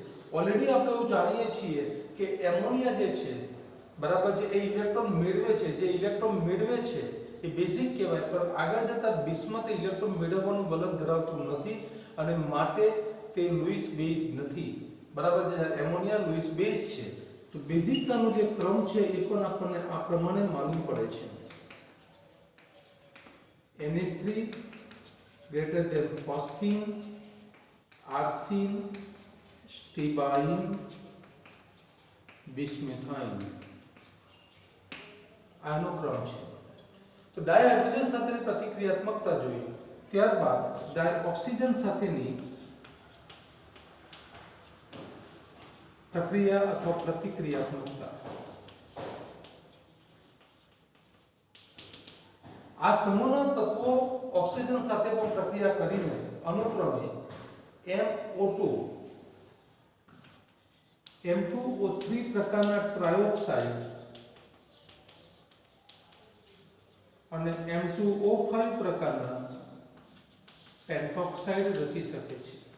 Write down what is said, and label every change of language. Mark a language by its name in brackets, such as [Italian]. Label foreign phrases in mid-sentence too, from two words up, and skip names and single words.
[Gujarati] ઓલરેડી આપણે એવું જાણીએ છીએ કે એમોનિયા જે છે બરાબર છે, એ ઇલેક્ટ્રોન મેળવે છે, જે ઇલેક્ટ્રોન મેળવે છે એ બેઝિક કહેવાય, પણ આગળ જતા બિસ્મથ ઇલેક્ટ્રોન મેળવવાનું વલણ ધરાવતું નથી અને માટે તે લુઈસ બેઝ નથી. બરાબર છે, એમોનિયા લુઈસ બેઝ છે. તો બેઝિકતાનો જે ક્રમ છે એ પણ આપણને આ પ્રમાણે માલુમ પડે છે. [English] NH3 greater than phosphine, arsine, stibine, bismuthine. [Gujarati] આનો ક્રમ છે. તો ડાયહાઇડ્રોજન સાથેની પ્રતિક્રિયાત્મકતા જોઈ, ત્યારબાદ ડાયઓક્સિજન સાથેની પ્રક્રિયા અથવા પ્રતિક્રિયાત્મકતા. આ સમૂહના તત્વો ઓક્સિજન સાથે પણ પ્રક્રિયા કરીને અનુક્રમે MO2 M2O3 પ્રકારના ટ્રાયોક્સાઇડ અને M2O5 પ્રકારના પેન્ટોક્સાઇડ રચી શકે છે.